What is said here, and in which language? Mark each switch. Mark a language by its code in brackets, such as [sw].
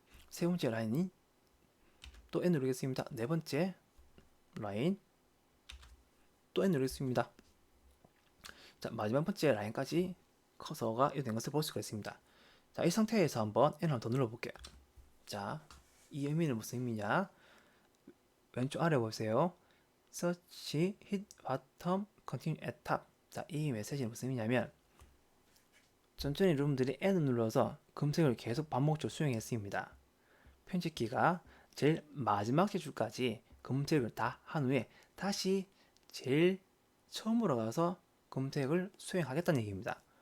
[ko] 세 번째 라인이 또 N 누르겠습니다. 네 번째 라인 또 N 누르겠습니다. 자, 마지막 번째 라인까지 커서가 이동된 것을 볼 수가 있습니다. 자, 이 상태에서 한번 N을 더 눌러볼게요. 자, 이 의미는 무슨 의미냐? 왼쪽 아래 보세요. [en] Search, hit bottom, continue at top. [ko] 자, 이 메시지는 무슨 의미냐면 천천히 여러분들이 N을 눌러서 검색을 계속 반복적으로 수행했습니다. 편집기가 제일 마지막 줄까지 검색을 다 한 후에 다시 제일 처음으로 가서 검색을 수행하겠다는 얘기입니다.